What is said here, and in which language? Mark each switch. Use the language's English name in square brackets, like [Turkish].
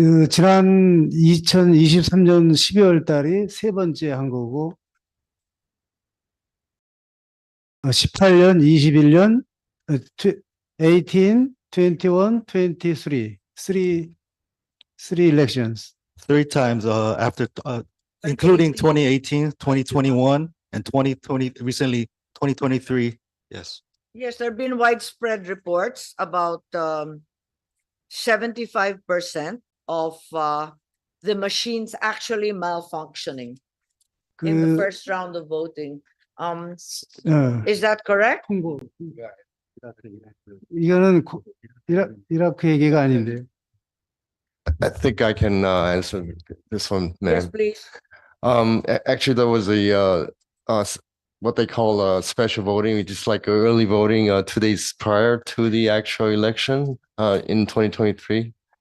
[Korean] 지난 2023년 12월 달이 세 번째 한 거고, 18년, 21년, 18, 21, 23, [English] three elections. 3 times after, including 2018, 2021, and 2020, recently 2023. Yes. Yes, there have been widespread reports about 75% of the machines actually malfunctioning in the first round of voting. Is that correct? [Korean] 이거는 이라크 얘기가 아닌데. [English] I think I can answer this one, ma'am. Yes, please. Actually, there was what they call special voting, just like early voting 2 days prior to the actual election in 2023.